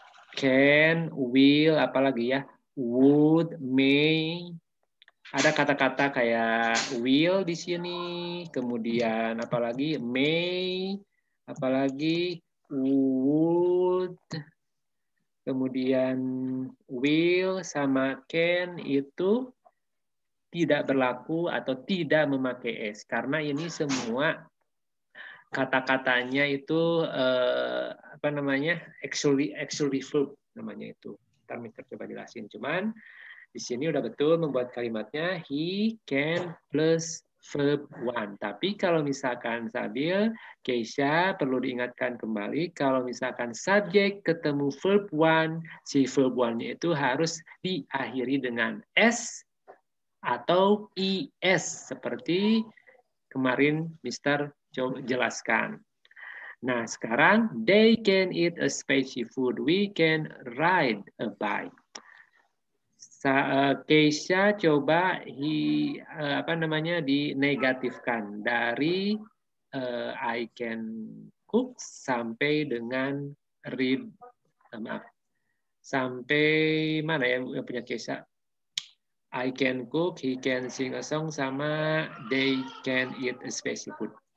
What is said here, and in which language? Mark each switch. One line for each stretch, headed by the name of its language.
English: Can, will,
Indonesian: apalagi ya,
English: would, may.
Indonesian: Ada kata-kata kayak will di sini, kemudian apalagi may, apalagi would, kemudian will sama can itu tidak berlaku atau tidak memakai s karena ini semua kata-katanya itu apa namanya actually verb namanya itu. Ntar Mister coba jelasin. Cuman di sini udah betul membuat kalimatnya
English: he can plus verb one.
Indonesian: Tapi kalau misalkan Sabil, Keisha perlu diingatkan kembali kalau misalkan subjek ketemu verb one, si verb one-nya itu harus diakhiri dengan s atau is seperti kemarin Mister jelaskan.
English: Nah,
Indonesian: sekarang
English: they can eat a spicy food. We can ride a bike.
Indonesian: Keisha coba apa namanya dinegatifkan dari
English: I can cook
Indonesian: sampai dengan read maaf sampai mana ya yang punya Keisha?
English: I can cook, he can sing a song, sama they can eat a spicy food.